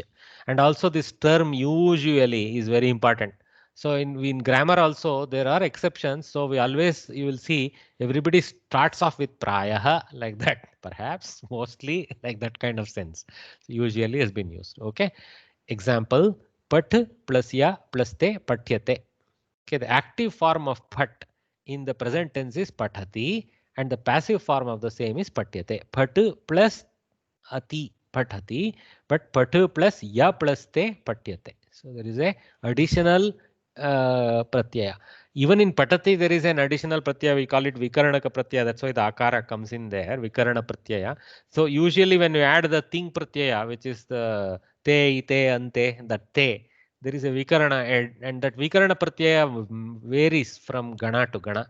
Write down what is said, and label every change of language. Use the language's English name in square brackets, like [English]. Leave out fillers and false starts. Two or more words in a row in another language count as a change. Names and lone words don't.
[English] And also this term usually is very important. So in grammar also there are exceptions. So we always, you will see everybody starts off with prayaha like that, perhaps, mostly like that kind of sense. So usually has been used. Okay. Example, pat plus ya plus te patyate. Okay, the active form of pat in the present tense is pathati, and the passive form of the same is patyate. Pat plus ati pathati, but pat plus ya plus te patyate. So there is a additional pratyaya. Even in patati there is an additional pratyaya. We call it [Sanskrit] vikaranaka pratyaya. [English] That's why the akara comes in there, [Sanskrit] vikarana pratyaya. [English] So usually when you add the [Sanskrit] ting pratyaya, [English] which is the te, ite, ante, that te, there is a vikarana, and that [Sanskrit] vikarana pratyaya [English] varies from gana to gana.